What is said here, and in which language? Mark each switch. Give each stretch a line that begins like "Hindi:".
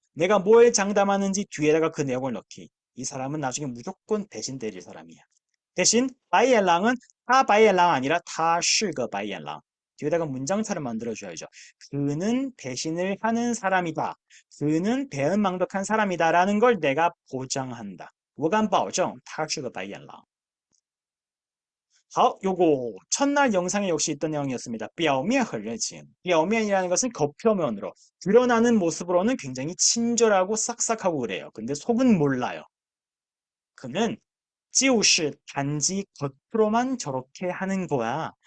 Korean: 내가 뭘 장담하는지 뒤에다가 그 내용을 넣기. 이 사람은 나중에 무조건 배신 때릴 사람이야. 대신 바이엘랑은 다 바이엘랑 아니라 다是个 바이엘랑. 뒤에다가 문장차를 만들어줘야죠. 그는 배신을 하는 사람이다. 그는 배은망덕한 사람이다. 라는 걸 내가 보장한다.
Chinese: 我敢保证他是个白眼狼.
Korean: 好, 요거 첫날 영상에 역시 있던 내용이었습니다.
Chinese: 表面很热情.
Korean: 表面이라는 것은 겉표면으로 드러나는 모습으로는 굉장히 친절하고 싹싹하고 그래요. 근데 속은 몰라요. 그는 就是 단지 겉으로만 저렇게 하는 거야.